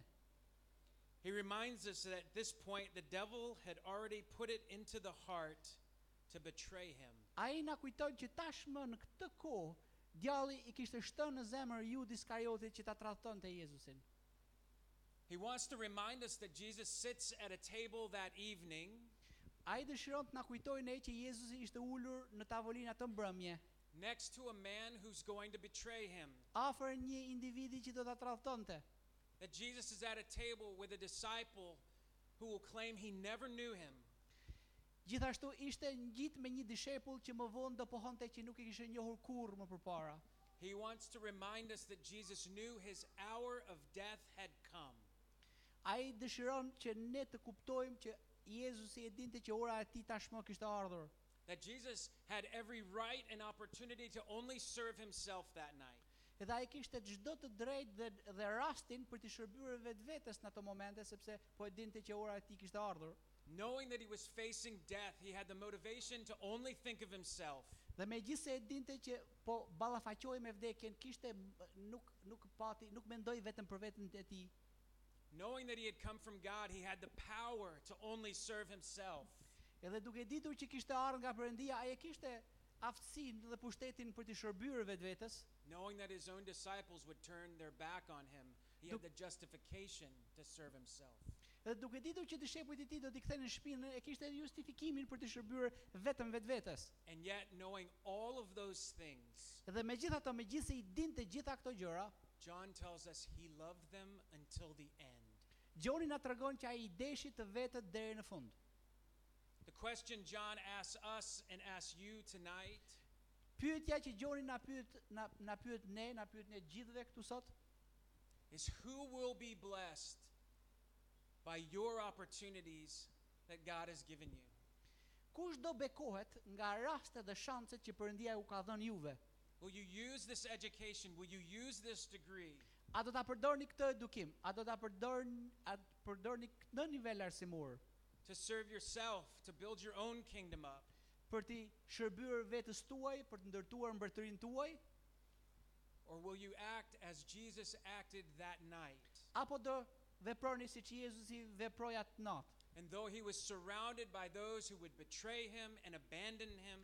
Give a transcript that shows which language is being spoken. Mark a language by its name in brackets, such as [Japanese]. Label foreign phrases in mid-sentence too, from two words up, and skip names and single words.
[English] He reminds us that at this point the devil had already put it into the heart to betray him. [Albanian] Ai na kujton që tashmë në këtë kohë djalli I kishte shtënë në zemër Judi Iskariotit që ta tradhtonte Jezusin. [English] He wants to remind us that Jesus sits at a table that evening [Albanian] Ai dëshiron të na kujtojë ne që Jezusi ishte ulur në tavolinë atë mbrëmje, [English] next to a man who's going to betray him. [Albanian] afër një individi që do ta tradhtonte. [English] That Jesus is at a table with a disciple who will claim he never knew him. [Albanian] Gjithashtu ishte ngjit me një dishepull që më vonë do pohonte që nuk I kishte njohur kurrë më përpara. [English] He wants to remind us that Jesus knew his hour of death had come. [Albanian] Ai dëshiron që ne të kuptojmë që Jezusi e dinte që ora e tij tashmë kishte ardhur. [English] That Jesus had every right and opportunity to only serve himself that night. [Albanian] Edhe ai kishte çdo të drejtë dhe rastin për të shërbyer vetvetes në ato momente sepse po e dinte që ora e tij kishte ardhur. [English] Knowing that he was facing death, he had the motivation to only think of himself. [Albanian] Dhe megjithse e dinte që po ballafaqoi me vdekjen, kishte nuk mendoi vetëm për veten e tij. [English] Knowing that he had come from God, he had the power to only serve himself. [Albanian] Edhe duke ditur që kishte ardhur nga Perëndia, ai e kishte aftësinë dhe pushtetin për të shërbyer vetvetes. [English] Knowing that his own disciples would turn their back on him, he had the justification to serve himself. [Albanian] Dhe duke ditur që dishepujt e tij do t'i kthejnë në shpinën, e kishte edhe justifikimin për të shërbyer vetëm vetvetes. [English] And yet, knowing all of those things, [Albanian] Dhe megjithatë, megjithse I dinte gjitha këto gjëra, [English] John tells us he loved them until the end. [Albanian] Gjoni na tregon që ai I deshi të vetët deri në fund. [English] The question John asks us and asks you tonight [Albanian] Pyetja që Gjoni na pyet ne gjithëve këtu sot, [English] is who will be blessed by your opportunities that God has given you. [Albanian] kush do bekohet nga rastet dhe shanset që Perëndia u ka dhënë juve? [English] Will you use this education? Will you use this degree [Albanian] A do ta përdorni këtë edukim? A do ta përdorni në nivel arsimor [English] to serve yourself, to build your own kingdom up? [Albanian] për të shërbyer vetes tuaj, për të ndërtuar mbretërinë tuaj, [English] Or will you act as Jesus acted that night? [Albanian] apo do veproni siç Jezusi veproi atë natë? [English] And though he was surrounded by those who would betray him and abandon him,